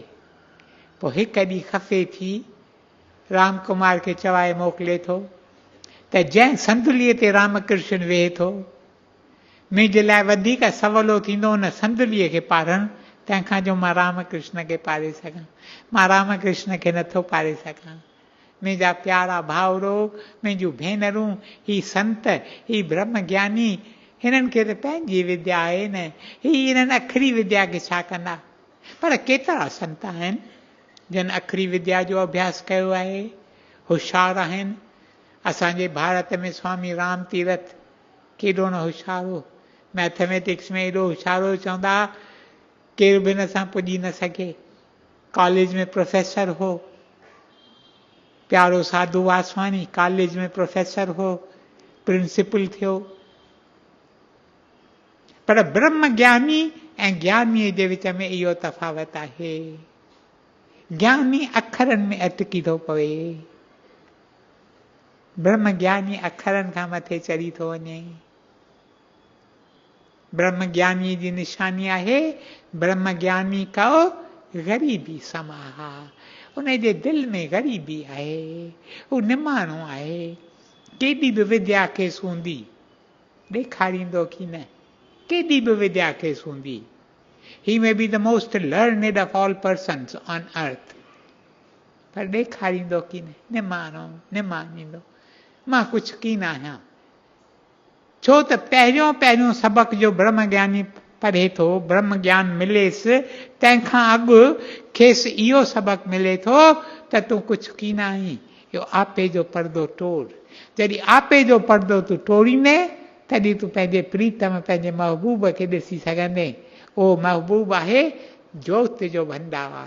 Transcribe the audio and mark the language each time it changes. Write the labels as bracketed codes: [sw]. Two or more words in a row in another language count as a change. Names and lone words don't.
[sd] पोइ हिकु ॾींहुं खफ़े थी राम कुमार खे चवाए मोकिले थो त जंहिं संदुलीअ ते रामकृष्ण वेहे थो, मुंहिंजे लाइ वधीक सवलो थींदो उन संदुलीअ खे पाढ़णु, तंहिंखां जो मां रामकृष्ण खे पाढ़े सघां। मां रामकृष्ण खे नथो पाढ़े सघां। मुंहिंजा प्यारा भाउरो, मुंहिंजूं भेनरूं, ही संत, ही ब्रह्म ज्ञानी, हिननि खे त पंहिंजी विद्या आहे न, ही हिननि अखरी विद्या खे छा कंदा। पर केतिरा संत आहिनि जिन अखरी विद्या जो अभ्यास कयो आहे, होशियारु आहिनि। असांजे भारत में स्वामी राम तीरथ केॾो न होशियारु हो, मैथमेटिक्स में एॾो होशियारु हो, चवंदा केरु बि हिन सां पुॼी न सघे। कॉलेज में प्रोफेसर हो, प्यारो साधू वासवानी कॉलेज में प्रोफेसर हो, प्रिंसिपल थियो। पर ब्रह्म ज्ञानी ऐं ज्ञानीअ जे विच में इहो तफ़ावत आहे। ज्ञानी अखरनि में अटकी थो पवे, ब्रह्म ज्ञानी अखरनि खां मथे चढ़ी थो वञे। ब्रह्म ज्ञानी जी निशानी आहे ब्रह्म ज्ञानी कयो ग़रीबी समाहा। उन जे दिलि में ग़रीबी आहे, हू निमाणो आहे। केॾी बि विद्या खेसि हूंदी, ॾेखारींदो की न, केॾी बि विद्या खेसि हूंदी। [en] He may be the most learned of all persons on earth, [sd] पर ॾेखारींदो की न, निमाणो निमाणींदो। मां कुझु की न आहियां, छो त पहिरियों पहिरियों सबक़ जो ब्रह्म ज्ञानी पढ़े थो, ब्रह्म ज्ञान मिलेसि, तंहिंखां अॻु खेसि इहो सबक़ मिले थो त तूं कुझु की न आहीं। इहो आपे जो पर्दो तोड़। जॾहिं आपे जो पर्दो तूं तोड़ींदे, तॾहिं तूं पंहिंजे प्रीतम, पंहिंजे महबूब खे ॾिसी सघंदे। उहो महबूब आहे जोत जो भंडार।